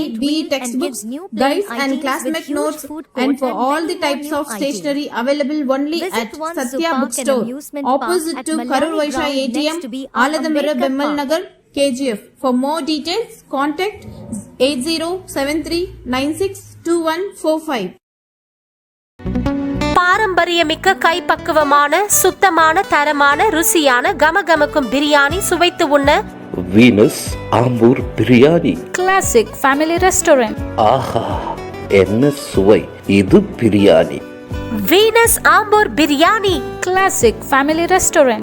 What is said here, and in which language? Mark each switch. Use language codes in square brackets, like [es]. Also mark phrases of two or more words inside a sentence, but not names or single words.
[en] BE textbooks, guides and classmate notes, and for all the types of stationery available only at Satya Bookstore, opposite to Karur Vaishya ATM, Aladamara, Bemmal Nagar, KGF. For more details, contact 8073962145. [ta] பாரம்பரியமிக்க கைப்பக்குவமான சுத்தமான தரமான ருசியான கமகமக்கும் பிரியாணி சுவைத்து உண்ண வீனஸ் ஆம்பூர் பிரியாணி [en] classic family restaurant. [ta] ஆஹா என்ன சுவை, இது பிரியாணி. வீனஸ் ஆம்பூர் பிரியாணி [en] classic family restaurant.